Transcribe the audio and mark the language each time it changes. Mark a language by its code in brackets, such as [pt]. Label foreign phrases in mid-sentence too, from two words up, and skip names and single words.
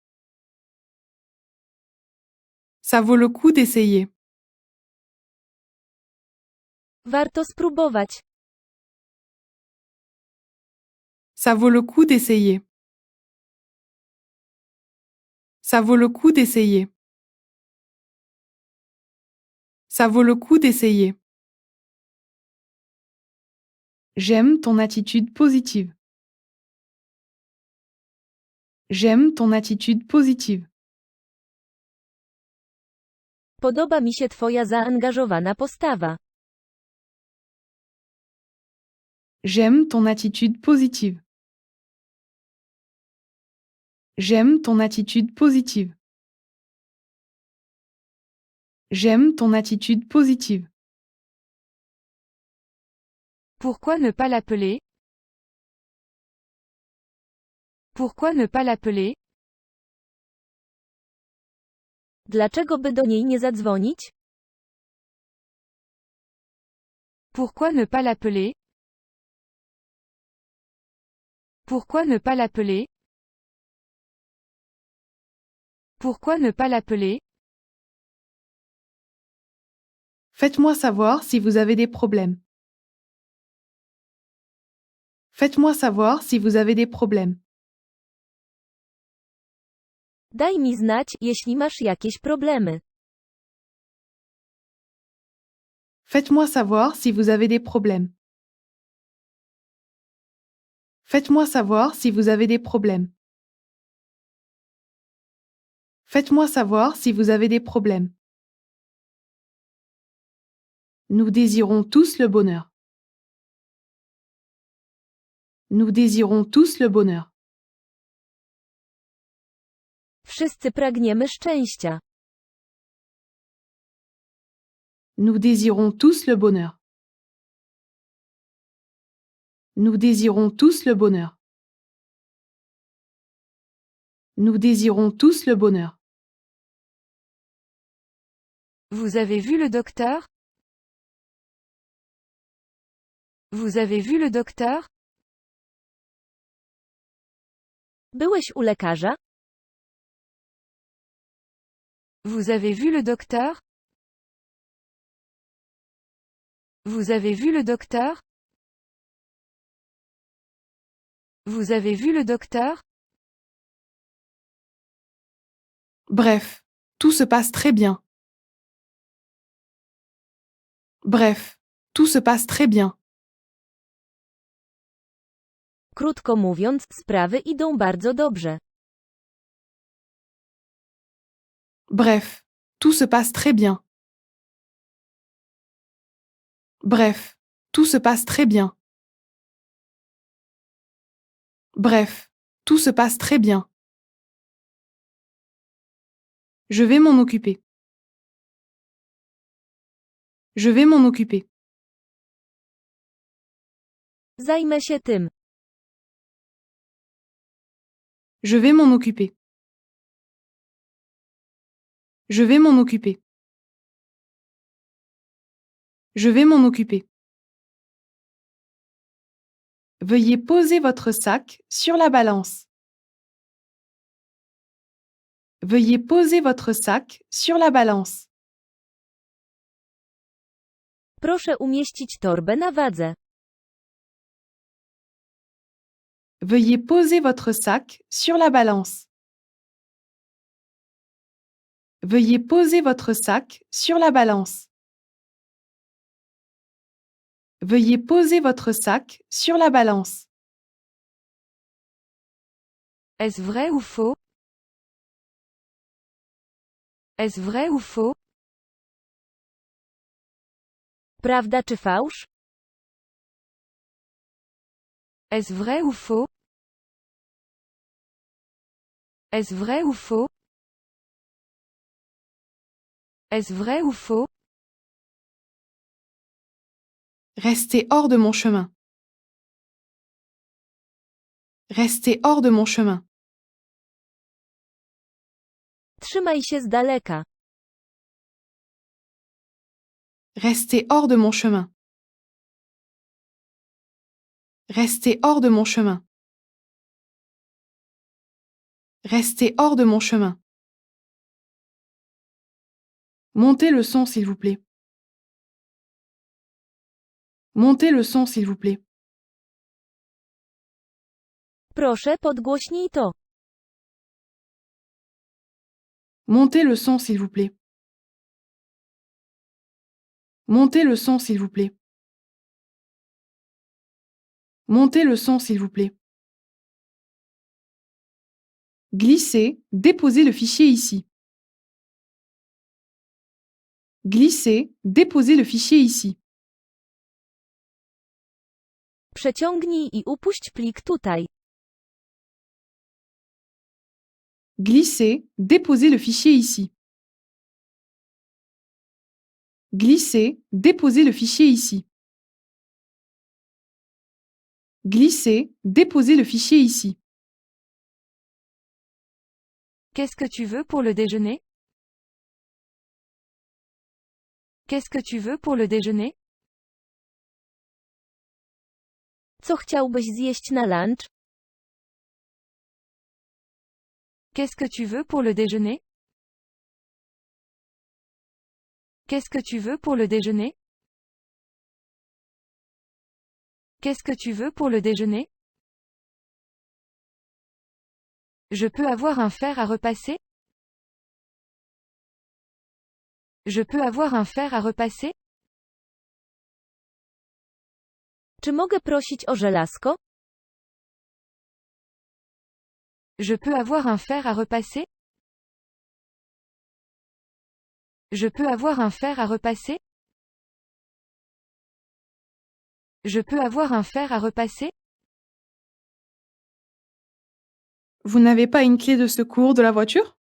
[fr] Ça vaut le coup d'essayer. [pl] Warto spróbować. [fr] Ça vaut le coup d'essayer. Ça vaut le coup d'essayer. Ça vaut le coup d'essayer. J'aime ton attitude positive. J'aime ton attitude positive. [pl] Podoba mi się twoja zaangażowana postawa. [fr] J'aime ton attitude positive. J'aime ton attitude positive. J'aime ton attitude positive. Pourquoi ne pas l'appeler? Pourquoi ne pas l'appeler? [pl] Dlaczego by do niej nie zadzwonić? [fr] Pourquoi ne pas l'appeler? Pourquoi ne pas l'appeler? Pourquoi ne pas l'appeler? Faites-moi savoir si vous avez des problèmes. Faites-moi savoir si vous avez des problèmes. [pl] Daj mi znać, jeśli masz jakieś problemy. [fr] Faites-moi savoir si vous avez des problèmes. Faites-moi savoir si vous avez des problèmes. Faites-moi savoir si vous avez des problèmes. Nous désirons tous le bonheur. Nous désirons tous le bonheur. [pl] Wszyscy pragniemy szczęścia. [fr] Nous désirons tous le bonheur. Nous désirons tous le bonheur. Nous désirons tous le bonheur. Vous avez vu le docteur? Vous avez vu le docteur? [pl] Byłeś u lekarza? [fr] Vous avez vu le docteur? Vous avez vu le docteur? Vous avez vu le docteur? Bref, tout se passe très bien. Bref, tout se passe très bien. [pl] Krótko mówiąc, sprawy idą bardzo dobrze. [fr] Bref, tout se passe très bien. Bref, tout se passe très bien. Bref, tout se passe très bien. Je vais m'en occuper. Je vais m'en occuper. [pl] Zajmę się tym. [fr] Je vais m'en occuper. Je vais m'en occuper. Je vais m'en occuper. Veuillez poser votre sac sur la balance. Veuillez poser votre sac sur la balance. [pl] Proszę umieścić torbę na wadze. [fr] Veuillez poser votre sac sur la balance. Veuillez poser votre sac sur la balance. Veuillez poser votre sac sur la balance. Est-ce vrai ou faux? Est-ce vrai ou faux? [pl] Prawda czy fałsz? [fr] Est-ce vrai ou faux? Est-ce vrai ou faux? Est-ce vrai ou faux? Restez hors de mon chemin. Restez hors de mon chemin. [pl] Trzymaj się z daleka. [fr] Restez hors de mon chemin. Restez hors de mon chemin. Restez hors de mon chemin. Montez le son s'il vous plaît. Montez le son s'il vous plaît. [pl] Proszę podgłośnij to. [fr] Montez le son s'il vous plaît. Montez le son s'il vous plaît. Montez le son s'il vous plaît. Glissez, déposez le fichier ici. Glissez, déposez le fichier ici. [pl] Przeciągnij i upuść plik tutaj. [fr] Glissez, déposez le fichier ici. Glissez, déposez le fichier ici. Glissez, déposez le fichier ici. Qu'est-ce que tu veux pour le déjeuner? Qu'est-ce que tu veux pour le déjeuner? [pl] Co chciałbyś zjeść na lunch? [fr] Qu'est-ce que tu veux pour le déjeuner? Qu'est-ce que tu veux pour le déjeuner? Qu'est-ce que tu veux pour le déjeuner? Je peux avoir un fer à repasser? Je peux avoir un fer à repasser? [pl] Czy mogę prosić o żelazko? [fr] Je peux avoir un fer à repasser? Je peux avoir un fer à repasser? Je peux avoir un fer à repasser? Vous n'avez pas une clé de secours de la voiture?